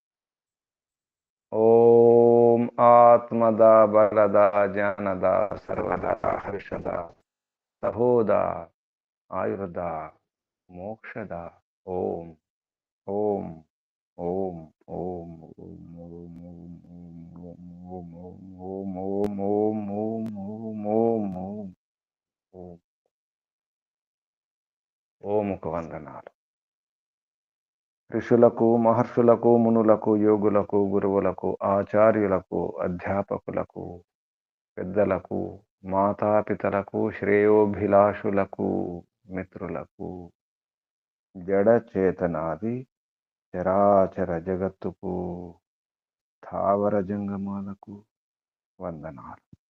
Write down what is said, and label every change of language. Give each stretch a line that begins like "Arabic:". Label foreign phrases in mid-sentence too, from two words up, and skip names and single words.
Sanskrit: ओम आत्मदा बलदा ज्ञानदा सर्वदा हर्षदा सहोदा आयुर्दा मोक्षदा। ओम ओम ओम ओम ओम ओम ओम ओम ओम ओम ओम ओम ओम ओम ओम
Telugu: ఓముకు వందనాలు. ఋషులకు మహర్షులకు మునులకు యోగులకు గురువులకు ఆచార్యులకు అధ్యాపకులకు పెద్దలకు, మాతాపితలకు, శ్రేయోభిలాషులకు, మిత్రులకు, జడ చేతనాది చరాచర జగత్తుకు, స్థావర జంగమాలకు వందనాలు.